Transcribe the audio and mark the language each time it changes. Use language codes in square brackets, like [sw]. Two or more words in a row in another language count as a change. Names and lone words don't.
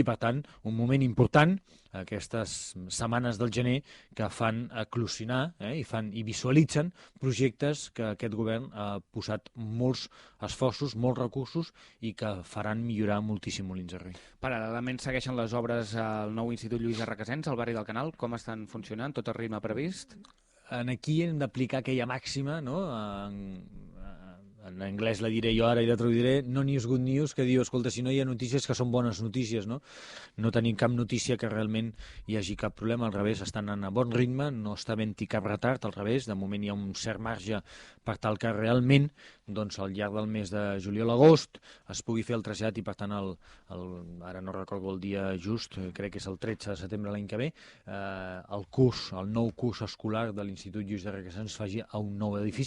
[ca] Per tant, un moment important, aquestes setmanes del gener, que fan eclosionar i visualitzen projectes que aquest govern ha posat molts esforços, molts recursos i que faran millorar moltíssim Molins de Rei. Paral·lelament segueixen les obres al nou Institut Lluís de Requesens, al barri del Canal. Com estan funcionant? Tot el ritme previst? Aquí hem d'aplicar aquella màxima, no? En anglès la diré jo ara i la traduiré, [en] no news, good news, [ca] que diu, escolta, si no hi ha notícies que són bones notícies, no? No tenim cap notícia que realment hi hagi cap problema, al revés, estan en bon ritme, no està havent-hi cap retard, al revés, de moment hi ha un cert marge per tal que realment, doncs, al llarg del mes de juliol-agost es pugui fer el trasllat i, per tant, ara no recordo el dia just, crec que és el 13 de setembre l'any que ve, el nou curs escolar de l'Institut Lluís de Requesens faci a un nou edifici.